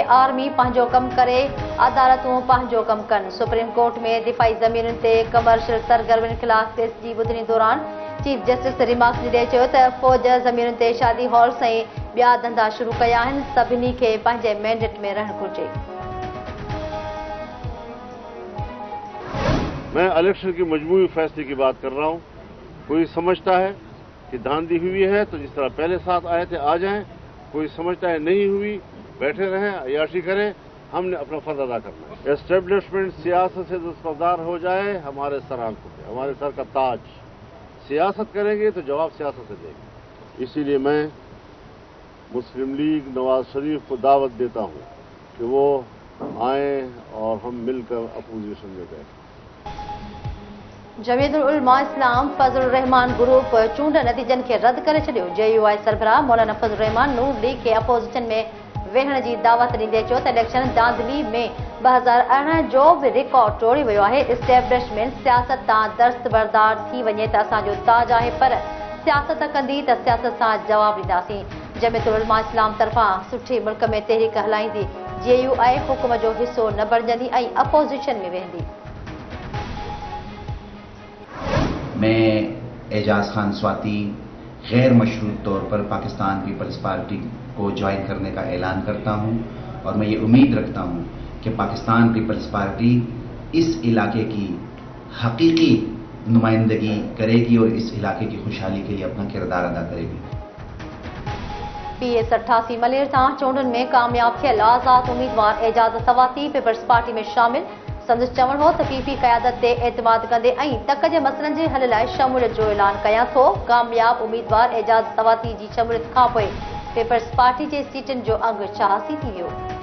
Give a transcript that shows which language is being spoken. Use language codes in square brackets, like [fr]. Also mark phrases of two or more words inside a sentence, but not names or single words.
[sd] आर्मी पंहिंजो कमु करे, अदालतूं पंहिंजो कमु कनि। सुप्रीम कोर्ट में दिफ़ाई ज़मीनुनि ते कमर्शियल सरगर्मियुनि ख़िलाफ़ केस जी ॿुधणी दौरान [en] Chief Justice [sd] रिमार्क्स ॾेई चयो त फ़ौज ज़मीनुनि ते शादी हॉल्स ऐं ॿिया धंधा शुरू कया आहिनि। सभिनी खे पंहिंजे मैंडेट में रहणु घुरिजे। [ur] میں الیکشن کی مجموعی فیصلے کی بات کر رہا ہوں. کوئی سمجھتا ہے کہ دھاندلی ہوئی ہے تو جس طرح پہلے ساتھ آئے تھے آ جائیں، کوئی سمجھتا ہے نہیں ہوئی، بیٹھے رہیں، عیاشی کریں. ہم نے اپنا فرض ادا کرنا ہے۔ اسٹیبلشمنٹ سیاست سے دستبردار ہو جائے، ہمارے سر آنکھوں پہ، ہمارے سر کا تاج. سیاست کریں گے تو جواب سیاست سے دیں گے. اسی لیے میں مسلم لیگ نواز شریف کو دعوت دیتا ہوں کہ وہ آئے اور ہم مل کر اپوزیشن میں بیٹھیں. [sd] जमीयतुल उलमा इस्लाम फजल रहमान ग्रुप चूंड नतीजन के रद्द करे छॾियो। JUI सरबराह मौलाना फजल रहमान नूर लीग के अपोजिशन में वेहण जी दावत ॾींदे चयो त इलेक्शन धांधली में 2018 जो भी रिकॉर्ड तोड़ी वियो आहे। इस्टेब्लिशमेंट सियासत तां दस्तबरदार थी वञे त असांजो ताज आहे, पर सियासत कंदी त सियासत सां जवाब ॾींदासीं। जमीयतुल उलमा इस्लाम तरफ़ां सुठी मुल्क में तहरीक हलाईंदी। JUI हुकुम जो हिसो न बणजंदी ऐं अपोजिशन में वेंदी। [ur] میں اعجاز خان سواتی غیر مشروط طور پر پاکستان پیپلز پارٹی کو جوائن کرنے کا اعلان کرتا ہوں اور میں یہ امید رکھتا ہوں کہ پاکستان پیپلز پارٹی اس علاقے کی حقیقی نمائندگی کرے گی اور اس علاقے کی خوشحالی کے لیے اپنا کردار ادا کرے گی. [sd] PS 88 मलेर सां चूंडुनि में कामयाब थियल आज़ाद उम्मीदवार एजाज सवाती पीपल्स पार्टी में शामिल। संदसि चवणु हो त पीपी क़यादत ते एतमाद कंदे ऐं तक जे मसइलनि जे हल लाइ शमूलियत जो ऐलान कयां थो। कामयाब उम्मीदवार एजाज सवाती जी शमूलियत खां पोइ पीपल्स पार्टी जे सीटुनि जो अघु 86 थी वियो।